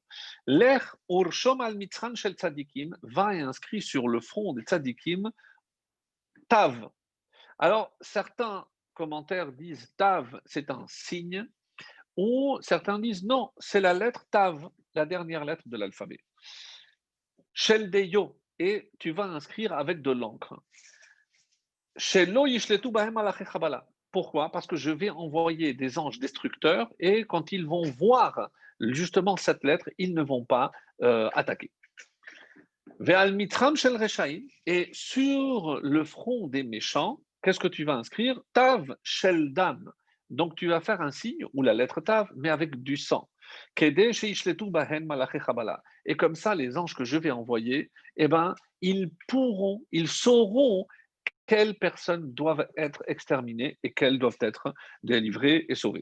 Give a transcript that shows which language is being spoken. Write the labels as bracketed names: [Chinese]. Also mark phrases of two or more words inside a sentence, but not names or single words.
[Hebrew] ותרשום על מצחם של צדיקים [French] va et inscrit sur le front des Tzadikim Tav. Alors, certains commentaires disent Tav, c'est un signe, ou certains disent non, c'est la lettre Tav, la dernière lettre de l'alphabet. [Hebrew] של דיו, [French] et tu vas inscrire avec de l'encre. [Hebrew] שלא ישלטו בהם מלאכי חבלה. [French] Pourquoi? Parce que je vais envoyer des anges destructeurs, et quand ils vont voir justement cette lettre, ils ne vont pas attaquer. [Hebrew] ועל מצחם של רשעים, [French] et sur le front des méchants, qu'est-ce que tu vas inscrire? [Hebrew] תו של דם. [French] Donc tu vas faire un signe, ou la lettre Tav, mais avec du sang. [Hebrew] כדי שישלטו בהן מלאכי חבלה. [French] Et comme ça, les anges que je vais envoyer, eh ben, ils sauront quelles personnes doivent être exterminées et quelles doivent être délivrées et sauvées.